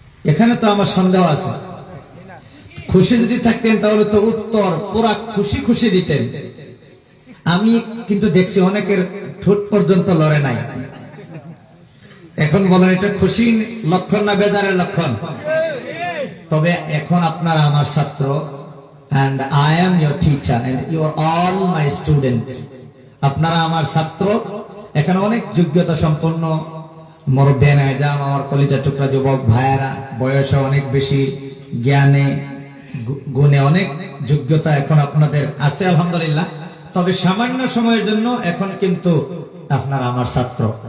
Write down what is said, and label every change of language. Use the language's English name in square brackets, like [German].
[Bangla] এখানে তো আমার সন্দেহ আছে। খুশি যদি থাকতেন তাহলে তো উত্তর পুরা খুশি খুশি দিতেন। আমি কিন্তু দেখছি অনেকের ঠোঁট পর্যন্ত লড়ে নাই। এখন বলেন, এটা খুশির লক্ষণ না বেজারের লক্ষণ? তবে এখন আপনারা আমার ছাত্র, [English] and I am your teacher and you are all my students. [Bangla] আপনারা আমার ছাত্র। এখানে অনেক যোগ্যতা সম্পন্ন মুরব্বিয়ান আযম, আমার কলিজার টুকরা যুবক ভাইয়েরা, বয়সে অনেক বেশি, জ্ঞানে গুণে অনেক যোগ্যতা এখন আপনাদের আছে আলহামদুলিল্লাহ। তবে সামান্য সময়ের জন্য এখন কিন্তু আপনারা আমার ছাত্র।